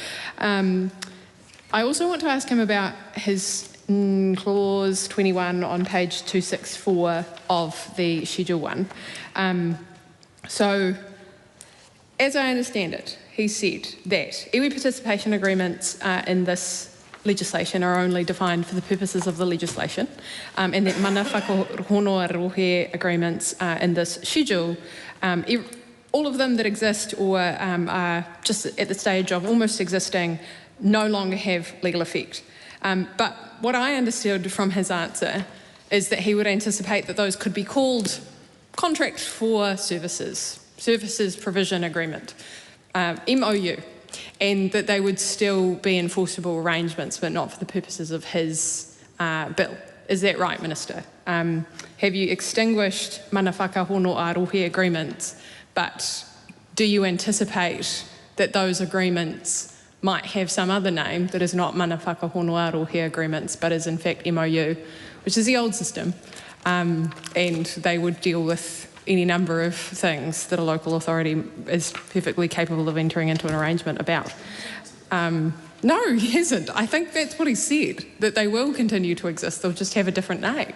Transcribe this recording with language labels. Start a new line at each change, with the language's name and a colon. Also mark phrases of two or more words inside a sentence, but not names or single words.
English: I also want to ask him about his clause 21 on page 264 of the Schedule 1. So, as I understand it, he said that iwi participation agreements in this legislation are only defined for the purposes of the legislation, and that
Māori: mana whakahonoa rohe
English: agreements in this schedule, all of them that exist or are just at the stage of almost existing, no longer have legal effect. But what I understood from his answer is that he would anticipate that those could be called contract for services provision agreement, MOU, and that they would still be enforceable arrangements, but not for the purposes of his bill. Is that right, Minister? Have you extinguished
Māori: mana whakahono arohe
English: agreements, but do you anticipate that those agreements might have some other name that is not
Māori: mana whakahono arohe
English: agreements, but is in fact MOU, which is the old system, and they would deal with any number of things that a local authority is perfectly capable of entering into an arrangement about? No, he hasn't. I think that's what he said, that they will continue to exist, they'll just have a different name.